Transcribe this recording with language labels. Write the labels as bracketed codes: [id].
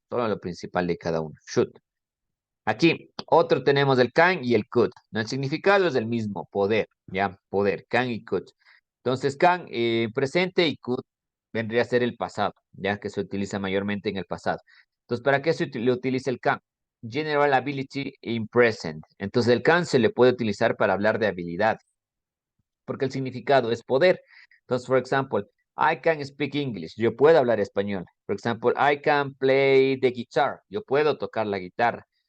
[es] Solo lo principal de cada uno. Should. Aquí, otro tenemos el can y el could, ¿no? El significado es el mismo, poder, ¿ya? Poder, can y could. Entonces, can, presente y could vendría a ser el pasado, ya que se utiliza mayormente en el pasado. Entonces, ¿para qué le utiliza el can? [en] General ability in present. [es] Entonces, el can se le puede utilizar para hablar de habilidad, porque el significado es poder. Entonces, por ejemplo, [en] I can speak English. [es] Yo puedo hablar español. Por ejemplo, [en] I can play the guitar. [es] Yo puedo tocar la guitarra.